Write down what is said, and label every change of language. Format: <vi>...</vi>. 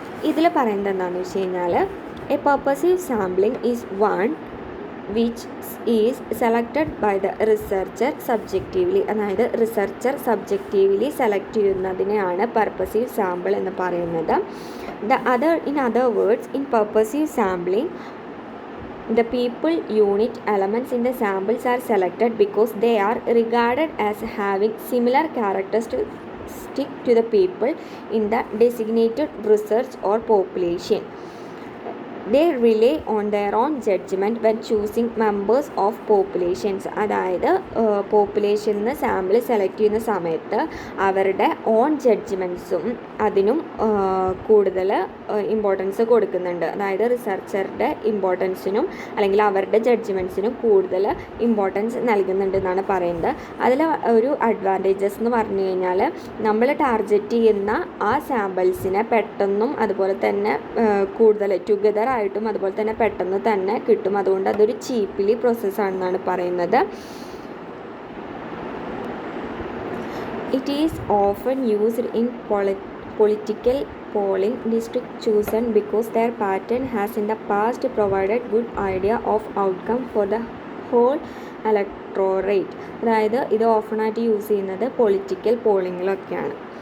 <ml>ഇതിൽ പറയുന്നത് എന്താണെന്ന് വെച്ച് കഴിഞ്ഞാൽ,</ml> <en>A purposive sampling is one which is selected by the researcher subjectively.</en> <ml>അതായത് റിസർച്ചർ സബ്ജക്റ്റീവ്ലി സെലക്ട് ചെയ്യുന്നതിനെയാണ് പെർപ്പസീവ് സാമ്പിൾ എന്ന് പറയുന്നത്.</ml> <en>In other words, in purposive sampling the people unit elements in the samples are selected because they are regarded as having similar characteristics to the people in the designated research or population. They rely on their own judgment when choosing members of populations.</en> <ml>അതായത് പോപ്പുലേഷനിൽ sample select ചെയ്യുന്ന സമയത്ത് അവരുടെ on ജഡ്ജ്മെൻറ്റ്സും അതിനും കൂടുതൽ importance കൊടുക്കുന്നുണ്ട്. അതായത് റിസർച്ചറുടെ ഇമ്പോർട്ടൻസിനും അല്ലെങ്കിൽ അവരുടെ ജഡ്ജ്മെൻറ്റ്സിനും കൂടുതൽ ഇമ്പോർട്ടൻസ് നൽകുന്നുണ്ടെന്നാണ് പറയുന്നത്. അതിൽ ഒരു അഡ്വാൻറ്റേജസ് എന്ന് പറഞ്ഞു കഴിഞ്ഞാൽ, നമ്മൾ ടാർഗറ്റ് ചെയ്യുന്ന ആ സാമ്പിൾസിനെ പെട്ടെന്നും അതുപോലെ തന്നെ കൂടുതൽ ടുഗദർ ആയിട്ടും അതുപോലെ തന്നെ പെട്ടെന്ന് തന്നെ കിട്ടും. അതുകൊണ്ട് അതൊരു ചീപ്ലി പ്രോസസ്സാണെന്നാണ് പറയുന്നത്.</ml> <en>It is often used in political polling district chosen because their pattern has in the past provided good idea of outcome for the whole electorate.</en> <ml>അതായത് ഇത് ഓഫണായിട്ട് യൂസ് ചെയ്യുന്നത് പൊളിറ്റിക്കൽ പോളിങ്ങിലൊക്കെയാണ്.</ml>